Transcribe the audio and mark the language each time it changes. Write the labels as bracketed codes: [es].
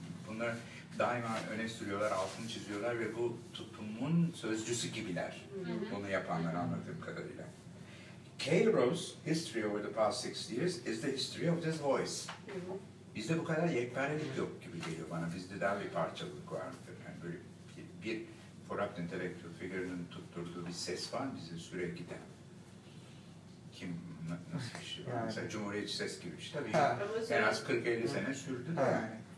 [tr] Bunlar daima öne sürüyorlar, altını çiziyorlar ve bu tutumun sözcüsü gibiler. Bunu yapanları anladığım kadarıyla. [en] Cairo's history over the past 60 years is the history of this voice. [tr] Bizde bu kadar yekpenelik yok gibi geliyor bana. Bizde daha bir parçalık vardır. Yani böyle bir corrupt intellectual figure'ın tutturduğu bir ses var bizim süre giden. Kim, nasıl bir şey var? Yani. Mesela Cumhuriyetçi ses gibi işte. Tabii en az 40-50 sene sürdü de yani.